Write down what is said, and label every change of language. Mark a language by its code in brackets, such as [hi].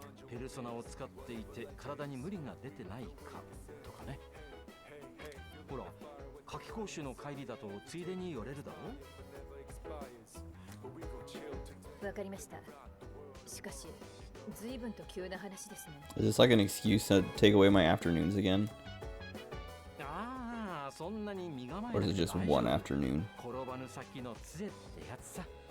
[ja] ペルソナを使っていて体に無理が出てないかとかね。ほら、夏季講習の帰りだとついでに寄れるだろ。わかりました。しかし、随分と急な話ですね。 [en] Is this like an excuse to take away my afternoons again? [ja] ああ、そんなに身構え [en] Or is it just one afternoon? [ja] 転ばぬ先の杖ってやつさ。